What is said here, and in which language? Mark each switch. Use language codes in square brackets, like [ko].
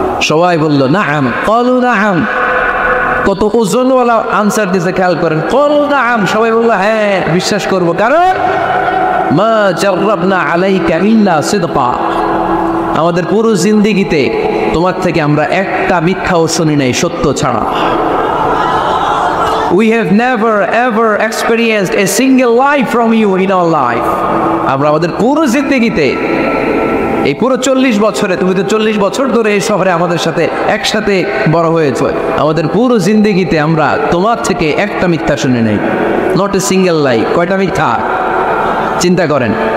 [bn] সবাই বলল নাআম, [ar] ক্বালু নাআম। [bn] কত ওজনওয়ালা আনসার দিতে খেয়াল করেন, ক্বালু নাআম, সবাই বলল হ্যাঁ বিশ্বাস করব, কারণ [ar] মা জাররাবনা আলাইকা ইল্লা সিদকা, [bn] আমাদের পুরো জিন্দেগিতে তোমার থেকে আমরা একটা মিথ্যাও শুনি নাই সত্য ছাড়া। [en] We have never ever experienced a single lie from you in our life. [bn] আমরা আমাদের পুরো জিন্দেগিতে, এই পুরো 40 বছরে, তুমি তো 40 বছর ধরে এই শহরে আমাদের সাথে একসাথে বড় হয়েছে, আমাদের পুরো জিন্দেগিতে আমরা তোমার থেকে একটা মিথ্যা শুনি নাই, [en] Not a single lie. [bn] কয়টা মিথ্যা? চিন্তা করেন।